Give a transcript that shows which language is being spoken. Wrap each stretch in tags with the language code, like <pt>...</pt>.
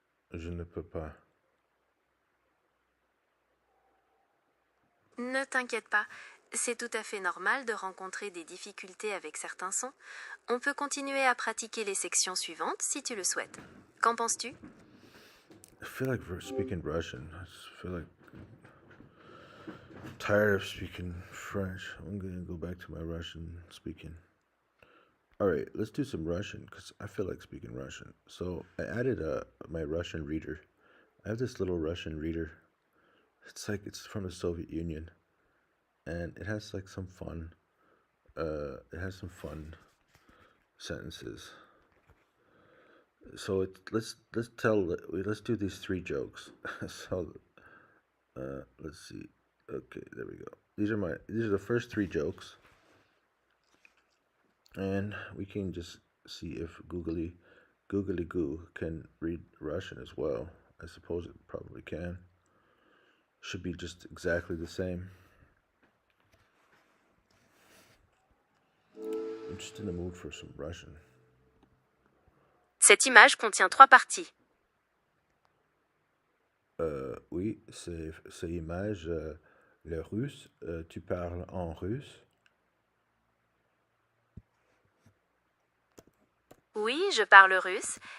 <fr>Je ne peux pas. Ne t'inquiète pas, c'est tout à fait normal de rencontrer des difficultés avec certains sons. On peut continuer à pratiquer les sections suivantes si tu le souhaites. Qu'en penses-tu?</fr> <en>I feel like speaking Russian. I just feel like I'm tired of speaking French. I'm gonna go back to my Russian speaking. Alright, let's do some Russian because I feel like speaking Russian. So I added my Russian reader. I have this little Russian reader it's from the Soviet Union, and it has like some fun. It has some fun sentences. So let's do these 3 jokes. So let's see. Okay, there we go. These are the first 3 jokes, and we can just see if Googly Goo can read Russian as well. I suppose it probably can. Should be just exactly the same. I'm just in the mood for some Russian.</en> <fr>Cette image contient 3 parties. Oui, c'est image le russe. Tu parles en russe? Oui, je parle russe.</fr>